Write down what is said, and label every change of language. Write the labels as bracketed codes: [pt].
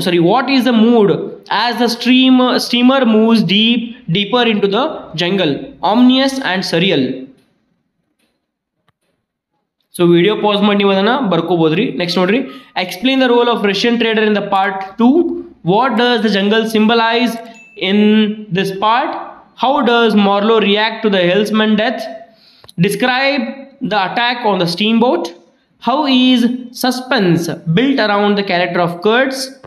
[en] What is the mood as the steamer moves deeper into the jungle? Ominous and surreal. [kn] So video pause ಮಾಡಿ ನೀವು ಅದನ್ನ ಬರ್ಕೋಬೋದ್ರಿ. [en] next [kn] ನೋಡ್ರಿ, [en] explain the role of Russian trader in the part 2. What does the jungle symbolize in this part? How does Marlowe react to the helmsman death? Describe the attack on the steamboat. How is suspense built around the character of Kurds?